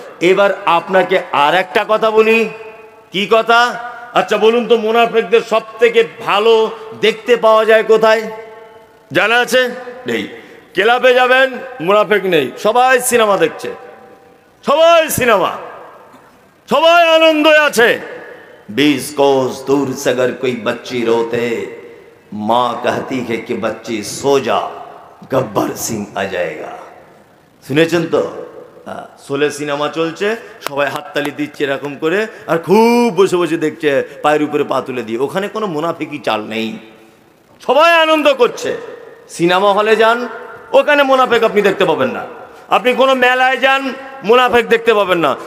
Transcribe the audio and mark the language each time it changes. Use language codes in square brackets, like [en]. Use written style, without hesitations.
[bn] এবার আপনাকে আর একটা কথা বলি। কি কথা? আচ্ছা বলুন তো, মুনাফিকদের সব থেকে ভালো দেখতে পাওয়া যায় কোথায়? জানা আছে? নেই। ক্লাবে যাবেন, মুনাফিক নেই, সবাই সিনেমা দেখছে, সবাই সিনেমা, সবাই আনন্দে আছে। [hi] 20 कोस दूर से अगर कोई बच्ची रोते, माँ कहती है कि बच्ची सो जा, गब्बर सिंह आ जाएगा। [bn] শুনেছেন তো? সোলে সিনেমা চলছে, সবাই হাততালি দিচ্ছে এরকম করে, আর খুব বসে বসে দেখছে পায়ের উপরে পা তুলে দিয়ে। ওখানে কোনো মুনাফিকি চাল নেই, সবাই আনন্দ করছে। সিনেমা হলে যান, ওখানে মুনাফিক আপনি দেখতে পাবেন না। আপনি কোনো মেলায় যান, মুনাফিক দেখতে পাবেন না।